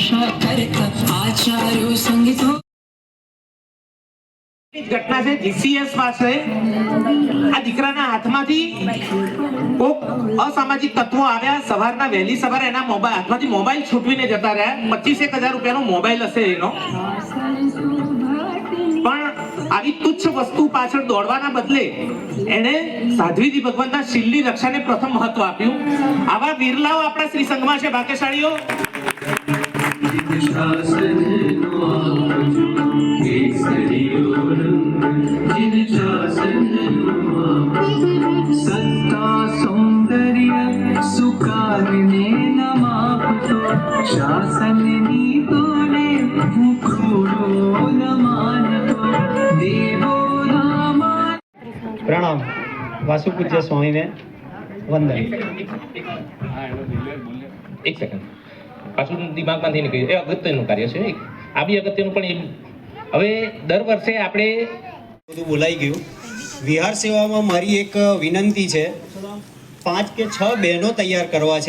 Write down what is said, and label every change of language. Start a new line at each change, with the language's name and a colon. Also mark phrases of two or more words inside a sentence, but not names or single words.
Gujarati: ઘટના છે જીસીએસ પાસે આ દીકરાના હાથમાંથી કોક અસામાજિક તત્વો આવ્યા, સવારના વહેલી સવારે એના હાથમાંથી મોબાઈલ છૂટવીને જતા રહ્યા. 25,000 રૂપિયાનો મોબાઈલ હશે એનો. પણ આવી તુચ્છ વસ્તુ પાછળ દોડવાના બદલે એને સાધ્વીજી ભગવાનના શીલની રક્ષાને પ્રથમ મહત્વ આપ્યું. આવા વિરલાઓ આપણા શ્રી સંઘમાં છે. ભાગ્યશાળીઓ સત્તા સૌંદર્ય સુકારને ન માપતો શાસન નીતોને મુખુડો ન માનતો દેવો નામા. પ્રણામ. વાસુ પૂજ્ય સ્વામી ને વંદન. એક સેકન્ડ પાછું દિમાગમાંથી નીકળ્યું. એ અગત્યનું કાર્ય છે. આ બી અગત્યનું. પણ હવે દર વર્ષે આપણે બધું બોલાઈ ગયું. વિહાર સેવામાં મારી એક વિનંતી છે. 5 કે 6 બહેનો તૈયાર કરવા છે.